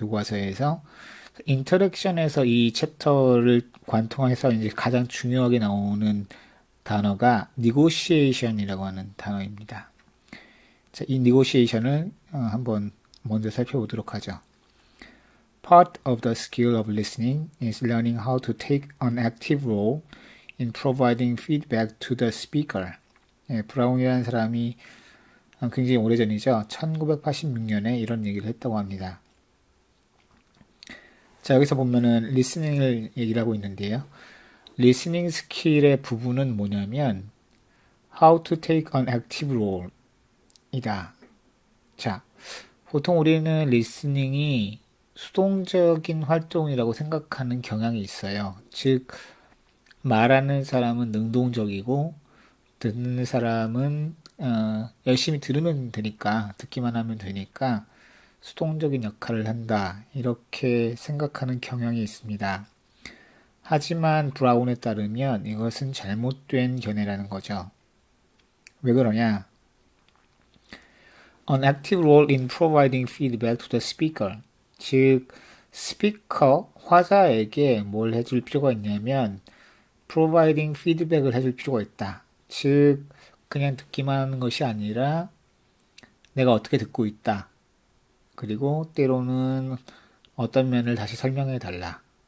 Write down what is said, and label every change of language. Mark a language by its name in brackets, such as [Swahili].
[Korean] 교과서에서 인터랙션에서 이 챕터를 관통해서 이제 가장 중요하게 나오는 단어가 negotiation이라고 하는 단어입니다. 자, 이 negotiation을 한번 먼저 살펴보도록 하죠. [English] Part of the skill of listening is learning how to take an active role in providing feedback to the speaker. [Korean] 예, 브라운이라는 사람이 굉장히 오래전이죠. 1986년에 이런 얘기를 했다고 합니다. 자, 여기서 보면은 리스닝을 얘기를 하고 있는데요. 리스닝 스킬의 부분은 뭐냐면 [English] how to take an active role [Korean] 이다. 자, 보통 우리는 리스닝이 수동적인 활동이라고 생각하는 경향이 있어요. 즉, 말하는 사람은 능동적이고 듣는 사람은 열심히 들으면 되니까 듣기만 하면 되니까 수동적인 역할을 한다. 이렇게 생각하는 경향이 있습니다. 하지만 브라운에 따르면 이것은 잘못된 견해라는 거죠. 왜 그러냐? [English] An active role in providing feedback to the speaker. [Korean] 즉, 스피커, 화자에게 뭘 해줄 필요가 있냐면 [English] providing feedback [Korean] 을 해줄 필요가 있다. 즉, 그냥 듣기만 하는 것이 아니라 내가 어떻게 듣고 있다. 그리고 때로는 어떤 면을 다시 설명해 달라.